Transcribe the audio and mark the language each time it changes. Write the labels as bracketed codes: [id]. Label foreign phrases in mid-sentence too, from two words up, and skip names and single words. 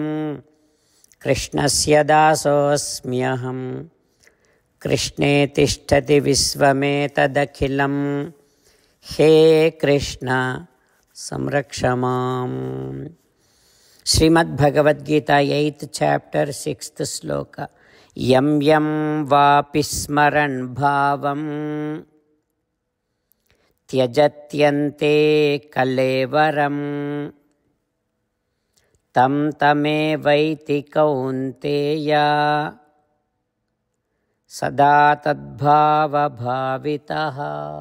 [sa] कृष्णस्य दासोऽस्म्यहम्. कृष्णे तिष्ठति विश्वमेतदखिलम्. हे कृष्ण संरक्ष माम्. [en] Srimad Bhagavad Gita 8th chapter 6th sloka. [sa] यं यं वापि स्मरन् भावं त्यजत्यन्ते कलेवरम् तं तमे वैति कौन्तेय सदा तद्भाव भावितः.